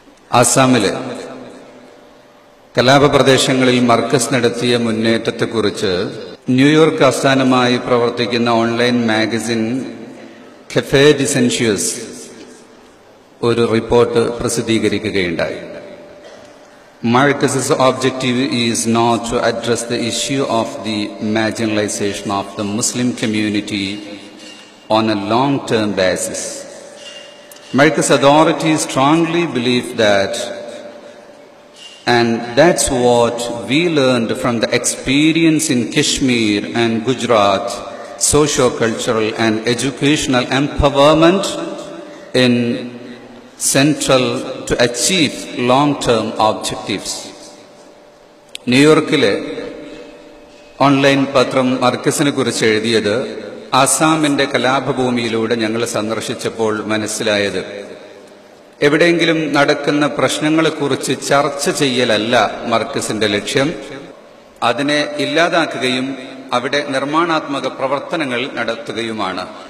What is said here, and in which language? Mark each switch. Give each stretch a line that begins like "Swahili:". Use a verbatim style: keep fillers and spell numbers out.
Malayalam: ആസാമിലെ കലാപപ്രദേശങ്ങളിൽ മർക്കസ് നടത്തിയ മുന്നേറ്റത്തെക്കുറിച്ച് ന്യൂയോർക്ക് ആസ്ഥാനമായി പ്രവർത്തിക്കുന്ന ഓൺലൈൻ മാഗസിൻ കഫേ ഡിസെൻഷ്യസ് ഒരു report പ്രസിദ്ധീകരിക്കുകയുണ്ടായി.
English: Marcus's objective is not to address the issue of the marginalization of the Muslim community on a long-term basis. Marcus authorities strongly believe that, and that's what we learned from the experience in Kashmir and Gujarat, socio-cultural and educational empowerment in central to achieve long-term objectives.
Malayalam: New Yorkile online patram Marcusine kuriche ezhudiyathu ആസാമിന്റെ കലാപഭൂമിയിലൂടെ ഞങ്ങൾ സന്ദർശിച്ചപ്പോൾ മനസ്സിലായത്, എവിടെയെങ്കിലും നടക്കുന്ന പ്രശ്നങ്ങളെക്കുറിച്ച് ചർച്ച ചെയ്യലല്ല മർക്കസിന്റെ ലക്ഷ്യം, അതിനെ ഇല്ലാതാക്കുകയും അവിടെ നിർമ്മാണാത്മക പ്രവർത്തനങ്ങൾ നടത്തുകയുമാണ്.